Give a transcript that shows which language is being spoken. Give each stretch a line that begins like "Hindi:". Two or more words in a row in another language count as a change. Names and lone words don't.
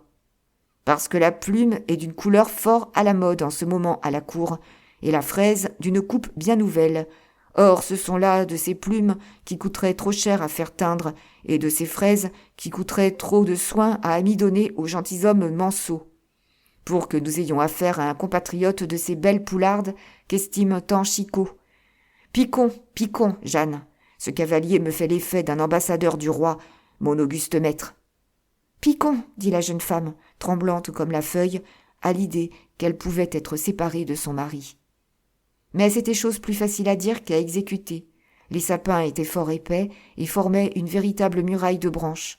French: « Parce que la plume est d'une couleur fort à la mode en ce moment à la cour, et la fraise d'une coupe bien nouvelle. Or, ce sont là de ces plumes qui coûteraient trop cher à faire teindre, et de ces fraises qui coûteraient trop de soin à amidonner aux gentilshommes manceaux. Pour que nous ayons affaire à un compatriote de ces belles poulardes qu'estime tant Chicot. Piquons, piquons, Jeanne. Ce cavalier me fait l'effet d'un ambassadeur du roi, mon auguste maître. »« Piquons, dit la jeune femme, tremblante comme la feuille, à l'idée qu'elle pouvait être séparée de son mari. Mais c'était chose plus facile à dire qu'à exécuter. Les sapins étaient fort épais et formaient une véritable muraille de branches.